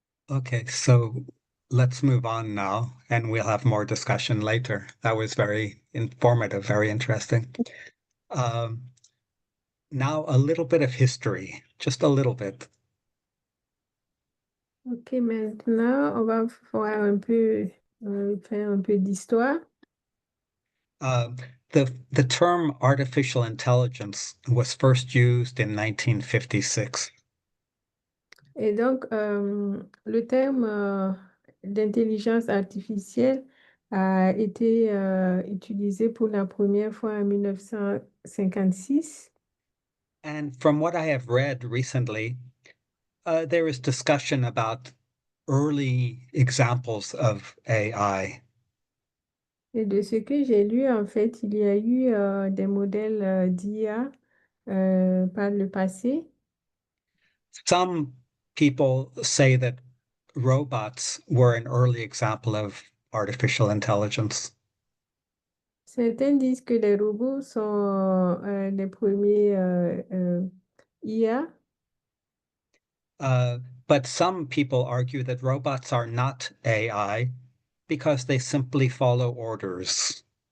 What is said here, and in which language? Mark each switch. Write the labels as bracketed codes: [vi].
[en] Okay, so let's move on now, and we'll have more discussion later. That was very informative, very interesting. Now a little bit of history, just a little bit. [fr] Ok, maintenant, on va faire un peu d'histoire. [en] Uh, the term artificial intelligence was first used in 1956. [fr] Et donc, le terme d'intelligence artificielle a été utilisé pour la première fois en 1956. [en] And from what I have read recently, there is discussion about early examples of AI. [fr] Et de ce que j'ai lu, en fait, il y a eu des modèles d'IA par le passé. [en] Some people say that robots were an early example of artificial intelligence. [fr] Certains disent que les robots sont les premiers IA. [en] But some people argue that robots are not AI because they simply follow orders.